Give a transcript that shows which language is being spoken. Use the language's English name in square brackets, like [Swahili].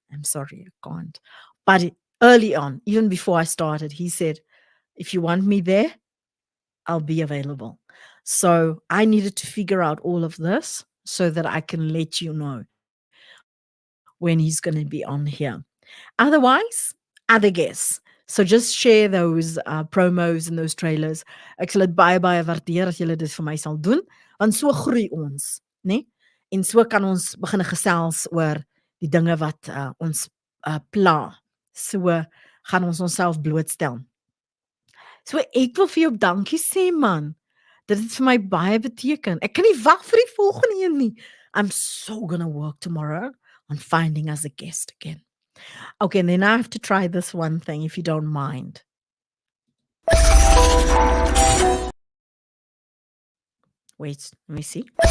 [English] I'm sorry, I can't. But early on, even before I started, he said, if you want me there, I'll be available. So I needed to figure out all of this so that I can let you know when he's going to be on here. Otherwise, other guests. So just share those promos and those trailers. [Afrikaans] Ek sal dit baie waardeer as julle dit vir my sal doen, want so groei ons, né? En so kan ons begin gesels oor die dinge wat ons pla. So gaan ons onsself blootstel. So ek wil vir jou dankie sê man. Dit het vir my baie beteken. Ek kan nie wag vir die volgende een nie. [English] I'm so gonna work tomorrow on finding us a guest again. Okay, and then I have to try this one thing if you don't mind. Wait, let me see.